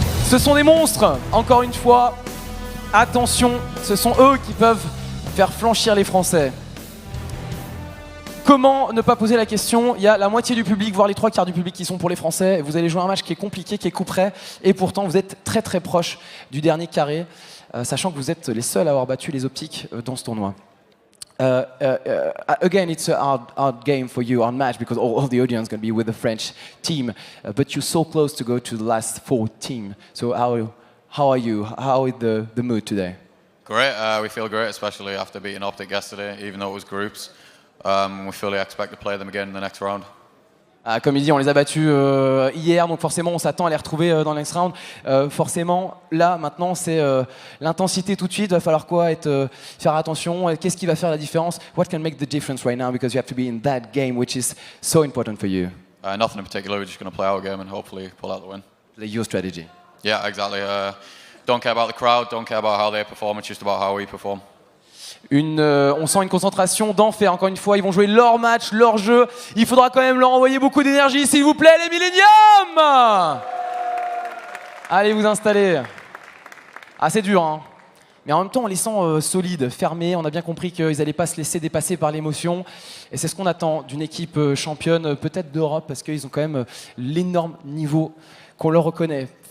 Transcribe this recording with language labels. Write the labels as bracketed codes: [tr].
[fr] Ce sont des monstres, encore une fois. Attention, ce sont eux qui peuvent faire flanchir les Français. Comment ne pas poser la question? Il y a la moitié du public, voire les 3/4 du public qui sont pour les Français. Vous allez jouer un match qui est compliqué, qui est coup-près. Et pourtant, vous êtes très très proche du dernier carré, sachant que vous êtes les seuls à avoir battu les Optiques dans ce tournoi. [en] Again, it's a hard game for you, hard match, because all the audience going to be with the French team. But you're so close to go to the last 4 team. So how are you? How is the mood today? Great. We feel great, especially after beating Optic yesterday, even though it was groups. We fully expect to play them again in the next round. [fr] Comme il dit, on les a battus hier, donc forcément on s'attend à les retrouver dans le [en] next round. [fr] Forcément, là, maintenant, c'est l'intensité tout de suite. Il va falloir quoi? Faire attention. Qu'est-ce qui va faire la différence? [en] What can make the difference right now? Because you have to be in that game, which is so important for you. Nothing in particular. We're just going to play our game and hopefully pull out the win. Play your strategy. Yeah, exactly. Don't care about the crowd. Don't care about how they perform. It's just about how we perform. [fr] On sent une concentration d'enfer, encore une fois, ils vont jouer leur match, leur jeu, il faudra quand même leur envoyer beaucoup d'énergie, s'il vous plaît les Millennium. Allez vous installer. Ah c'est dur hein, mais en même temps on les sent solides, fermés, on a bien compris qu'ils n'allaient pas se laisser dépasser par l'émotion, et c'est ce qu'on attend d'une équipe championne, peut-être d'Europe, parce qu'ils ont quand même l'énorme niveau qu'on leur reconnaît.